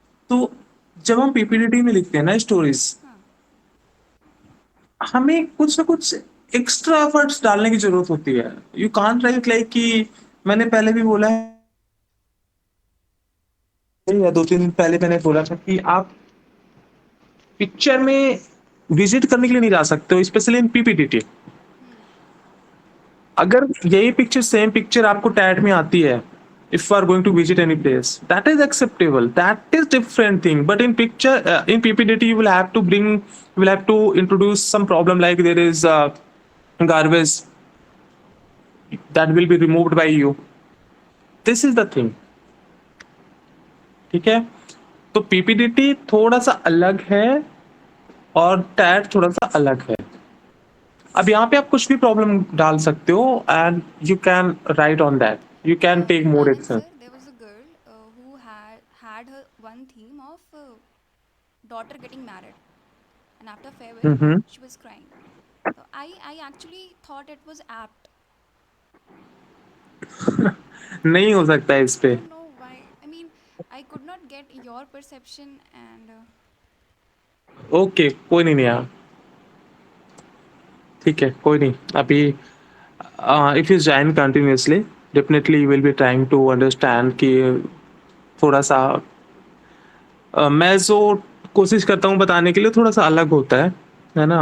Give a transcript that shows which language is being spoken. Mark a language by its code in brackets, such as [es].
[hi] तो जब हम पीपीटी में लिखते हैं ना स्टोरीज, हमें कुछ ना कुछ एक्स्ट्रा एफर्ट्स डालने की जरूरत होती है। [en] you can't write like [hi] कि मैंने पहले भी बोला है या 2-3 दिन पहले मैंने बोला था कि आप पिक्चर में विजिट करने के लिए नहीं जा सकते हो, [en] Specially in PPT. [hi] अगर यही पिक्चर, सेम पिक्चर आपको टैट में आती है, [en] if you are going to visit any place, that is acceptable, that is different thing. But in picture, in PPT, you will have to bring, you will have to introduce some problem, like there is garbage that will be removed by you. This is the thing, [hi] ठीक है। तो PPT थोड़ा सा अलग है और TET थोड़ा सा अलग है। अब यहाँ पे आप कुछ भी प्रॉब्लम डाल सकते हो [en] and you can write on that, you can take more [hi] Anand action. [en] sir, there was a girl who one theme of daughter getting married, and after farewell, [hi] hmm. [en] she was crying. So I actually thought it was apt. [hi] नहीं हो सकता है इस [en] I [hi] पे। [en] don't know why. I mean, I could not get your perception, and [hi] okay, कोई नहीं यार, ठीक है, कोई नहीं। अभी [en] if you join continuously, definitely you will be trying to understand [hi] कि थोड़ा सा मैं जो कोशिश करता हूँ बताने के लिए थोड़ा सा अलग होता है ना।